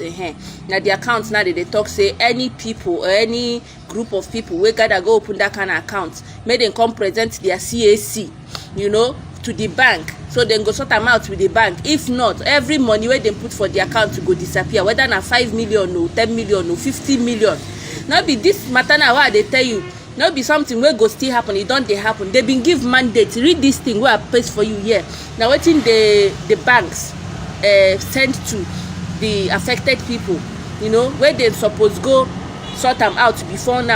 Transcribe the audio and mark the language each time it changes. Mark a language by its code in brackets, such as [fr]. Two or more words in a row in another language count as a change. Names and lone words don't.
[pcm] Now the accounts now they talk say any people or any group of people we gotta go open that kind of account, may them come present their CAC, to the bank, so then go sort them out with the bank. If not, every money where they put for the account to go disappear, whether na 5 million or 10 million or 50 million. Now be this matter now why they tell you, no be something wey go still happen, e don dey happen. They been give mandate, read this thing wey I paste for you here. Now wetin the banks send to the affected people, where they suppose go sort am out before now.